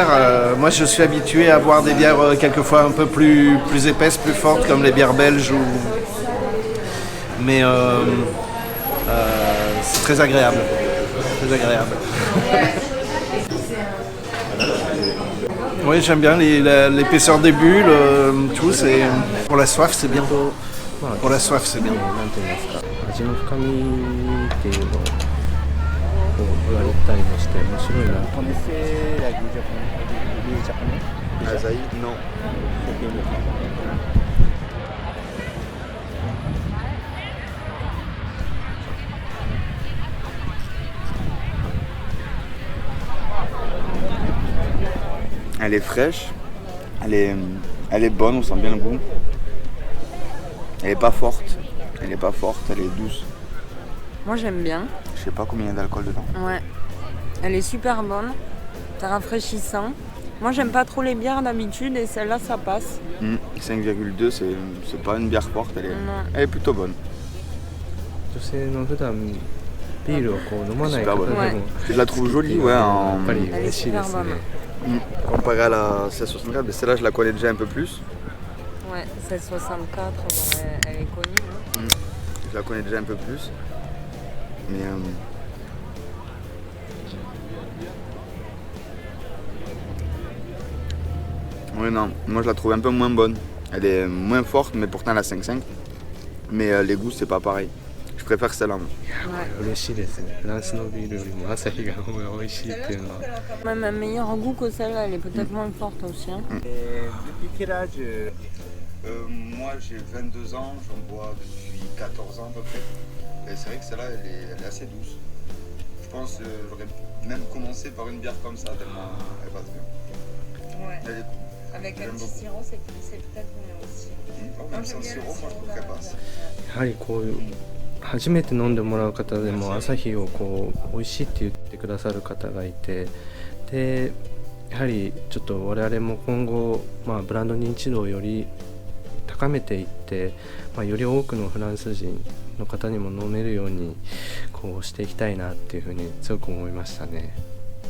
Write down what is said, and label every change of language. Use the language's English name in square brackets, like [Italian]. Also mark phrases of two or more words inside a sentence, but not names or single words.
[French] Moi je suis habitué à boire des bières quelquefois un peu plus épaisses, plus fortes comme les bières belges, mais c'est très agréable. Oui, j'aime bien l'épaisseur des bulles, tout. Pour la soif, c'est bien. Pour la soif, c'est bien. [Japanese] なんていうんですか、味の深みっていうのをこう言われたりもして面白いなと思って。 [French] Non. Elle est fraîche, elle est bonne, on sent bien le goût. Elle est pas forte, elle est douce. Moi j'aime bien. Je sais pas combien il y a d'alcool dedans. Ouais. Elle est super bonne, c'est rafraîchissant. Moi, j'aime pas trop les bières d'habitude et celle-là, ça passe. 5,2, c'est pas une bière forte, elle est plutôt bonne. [Japanese] 女性の普段ビールをこう飲まない方でも [French] Je la trouve jolie, ouais. [Japanese] やっぱり嬉しいですね。 [French] Comparé à la 1664, mais celle-là je la connais déjà un peu plus. Ouais, 1664, bon, elle est connue. Hein. Je la connais déjà un peu plus. Mais oui, non, moi je la trouve un peu moins bonne. Elle est moins forte, mais pourtant elle a 5,5. Mais les goûts, c'est pas pareil. Je préfère celle-là. Moi. [Japanese] 嬉しいですね。フランスのビールよりもアサヒが美味しいっていうのは。 [French] Même un meilleur goût que celle-là, elle est peut-être moins forte aussi. Hein. Depuis quel âge Moi j'ai 22 ans, j'en bois depuis 14 ans à peu près. Et c'est vrai que celle-là elle est assez douce. Je pense que j'aurais même commencé par une bière comme ça, tellement elle passe bien. Ouais. Elle est cool. Avec un petit sirop, c'est peut-être mieux aussi. Même sans sirop, moi je trouve qu'elle passe. [Japanese] やはりこう初めて飲んでもらう方でもアサヒをこう美味しいって言ってくださる方がいて、でやはりちょっと我々も今後、ブランド認知度をより高めていって、より多くのフランス人の方にも飲めるようにこうしていきたいなっていうふうに強く思いましたね。